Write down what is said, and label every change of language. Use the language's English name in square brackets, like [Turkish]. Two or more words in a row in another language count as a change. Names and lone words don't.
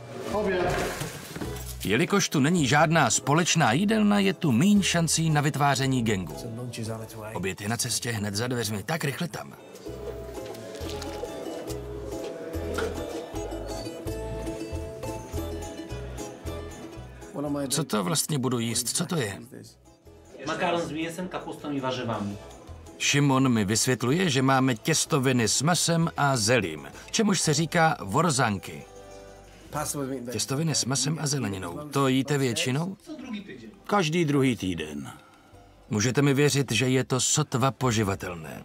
[Czech] Jelikož tu není žádná společná jídelna, je tu míň šancí na vytváření gangu. Oběd je na cestě hned za dveřmi, tak rychle tam. Co to vlastně budu jíst? Co to je? [Polish] Makaron s mięsem, kapustą i warzywami. [Czech] Šimon mi vysvětluje, že máme těstoviny s masem a zelím, čemuž se říká vorzanky. Těstoviny s masem a zeleninou. To jíte většinou? Každý druhý týden. Můžete mi věřit, že je to sotva poživatelné.